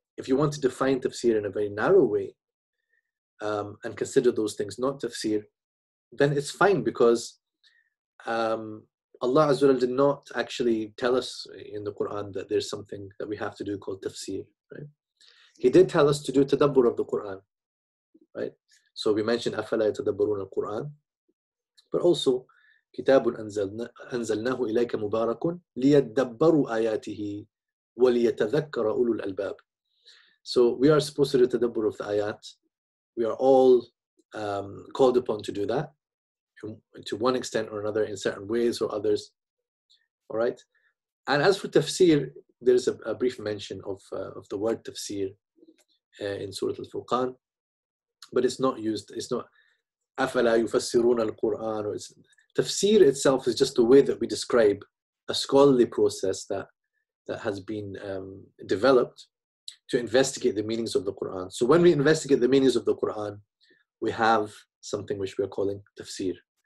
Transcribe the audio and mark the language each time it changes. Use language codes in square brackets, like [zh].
[en] If you want to define tafsir in a very narrow way and consider those things not tafsir, then it's fine, because Allah Azza wa Jalla did not actually tell us in the Quran that there's something that we have to do called tafsir, right? He did tell us to do tadabbur of the Quran, right? So we mentioned [ar] أَفَلَا يَتَدَبَّرُونَ الْقُرْآنَ, [en] but also [ar] كِتَابٌ أَنزَلْنَاهُ إِلَيْكَ مُبَارَكٌ لِيَدَّبَّرُوا آيَاتِهِ وَلِيَتَذَكَّرَ أُولُو الْأَلْبَابِ. [en] So we are supposed to do tadabbur of the ayat. We are all called upon to do that, to one extent or another, in certain ways or others. All right. And as for tafsir, there's a brief mention of the word tafsir in Surah Al-Furqan, but it's not used. It's not [ar] أَفَلَا يُفَسِّرُونَ الْقُرْآنَ. [en] Or tafsir itself is just the way that we describe a scholarly process that has been developed to investigate the meanings of the Quran. So when we investigate the meanings of the Quran, we have something which we are calling tafsir.